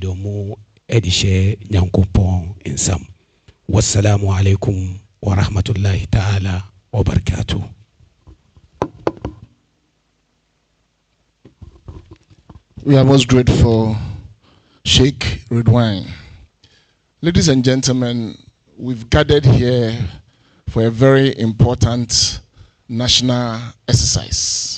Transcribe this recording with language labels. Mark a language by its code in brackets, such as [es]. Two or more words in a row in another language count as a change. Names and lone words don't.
[ak] domu edishe nyankopon insam. [ar] والسلام عليكم ورحمة الله تعالى وبركاته. [en] We are most grateful, Sheikh Ridwan. Ladies and gentlemen, we've gathered here for a very important national exercise.